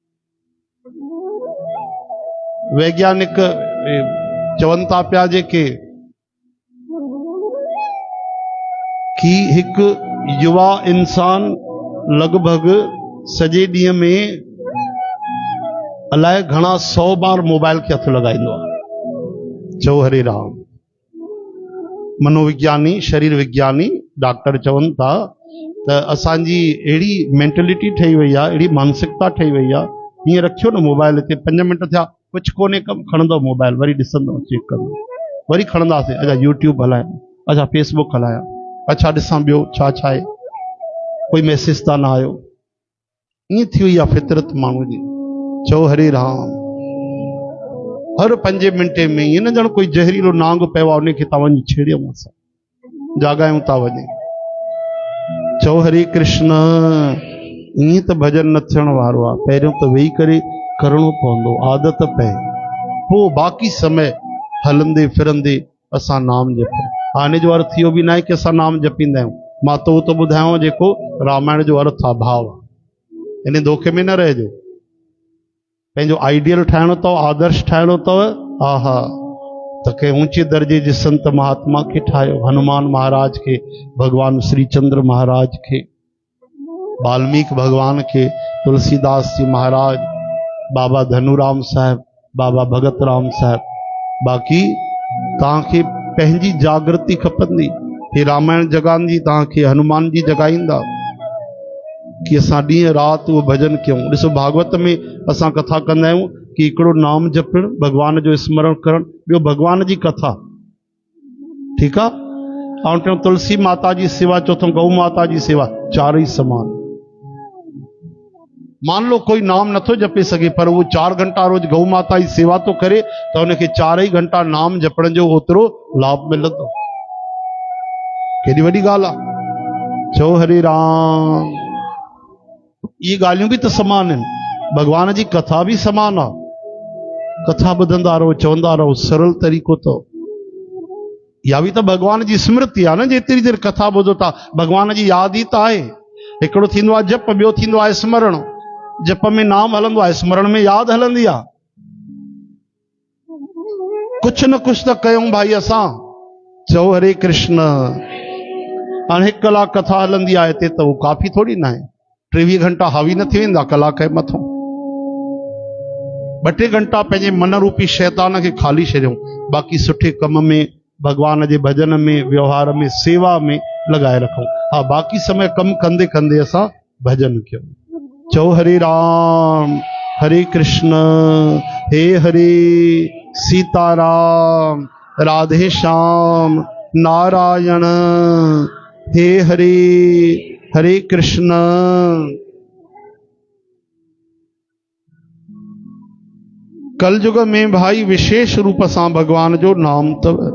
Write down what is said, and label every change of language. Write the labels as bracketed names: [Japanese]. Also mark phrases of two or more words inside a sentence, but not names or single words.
[Sindhi] वैज्ञानिक चवनि था पिया जेके कि हिकु युवा इंसान लॻभॻि सॼे ॾींहं में अलाए घणा 100 बार मोबाइल खे हथ लॻाईंदो आहे। चओ हरे राम। मनोविज्ञानी, शरीर विज्ञानी डॉक्टर चवनि था त असांजी अहिड़ी मेंटेलिटी ठही वई आहे, अहिड़ी मानसिकता ठही वई आहे। हीअं रखियो न मोबाइल ते, 5 मिंट थिया, कुझु कोन्हे कमु, खणंदो मोबाइल, वरी ॾिसंदो, चेक कंदो, वरी खणंदासीं। अच्छा यूट्यूब हलाया, अच्छा फेसबुक हलाया, अच्छा ॾिसां ॿियो छा छा आहे, कोई मैसेज त न आयो। ईअं थी वई आहे फितरत माण्हू जी। चओ हरे राम। हर 5 मिंटे में ईअं न ॼण कोई ज़हरीलो नांग पियो आहे उनखे था वञी छेड़ियूं, असां जाॻायूं था वञे। चओ हरे कृष्ण। ईअं त भॼन न थियण वारो आहे, पहिरियों त वेही करे करिणो पवंदो, आदत पए, पोइ बाक़ी समय हलंदे फिरंदे असां नाम जपूं। हाणे जो अर्थ इहो बि न आहे की असां नाम जपींदा आहियूं। मां तो उहो त ॿुधायांव जेको रामायण जो अर्थ आहे, भाव आहे। इन धोखे में न रहिजो। पंहिंजो आइडियल ठाहिणो अथव, आदर्श ठाहिणो अथव। आहा, त कंहिं ऊंचे दर्जे जे संत महात्मा खे ठाहियो, हनुमान महाराज खे, भगवान श्री चंद्र महाराज खे, वाल्मीकि भगवान के, तुलसीदास जी महाराज, बाबा धनुराम साहब, बाबा भगत राम साहब। बाक़ी तव्हांखे पंहिंजी जागृति खपंदी। हे रामायण जगाईंदी तव्हांखे, हनुमान जी जगाईंदा कि असां ॾींहं राति उहो भॼन कयूं। ॾिसो भागवत में असां कथा कंदा आहियूं कि हिकिड़ो नाम जपणु, भगवान जो स्मरण करणु, ॿियो भगवान जी कथा। ठीकु आहे। ऐं टियों तुलसी माता जी सेवा, चौथों गौ माता जी सेवा, चारई समान। [Hindi] मान लो [Sindhi] कोई नाम नथो जपे सके पर वो 4 घंटा रोज गौ माता जी सेवा तो करे तो उनके 4 घंटा नाम जपण जो ओतिरो लाभ मिलंदो। केॾी वॾी ॻाल्हि आहे। चओ हरे राम। ये ॻाल्हियूं भी तो समान आहिनि, भगवान जी कथा भी समान आहे। कथा ॿुधंदा रहो, चवंदा रहो, सरल तरीक़ो तो। [Hindi] या भी तो [Sindhi] भगवान जी स्मृति आहे न, जेतिरी देर कथा ॿुधो था भगवान जी यादि ई त आहे। हिकिड़ो थींदो आहे जप, ॿियो थींदो आहे स्मरण। जप में नाम हलंदो आहे, स्मरण में यादि हलंदी आहे। [Hindi] कुछ न कुछ तो [Sindhi] कयूं भाई असां। चओ हरे कृष्ण। हाणे 1 कलाक कथा हलंदी आहे हिते, त उहो काफ़ी थोड़ी न आहे। 23 घंटा हावी न थी वेंदा कलाक जे मथां। 2-3 घंटा पंहिंजे मन रूपी शैतान खे खाली छॾियूं, बाक़ी सुठे कम में, भगवान जे भजन में, व्यवहार में, सेवा में लगाए रखूं। हाँ, बाक़ी समय कम कंदे कंदे असां भजन कयूं। चओ हरे राम। हरे कृष्ण। हे हरे सीताराम, राधे श्याम, नारायण। हे हरे, हरे कृष्ण। कलयुग में भाई [Hindi] विशेष रूप से [Sindhi] भगवान जो नाम तव।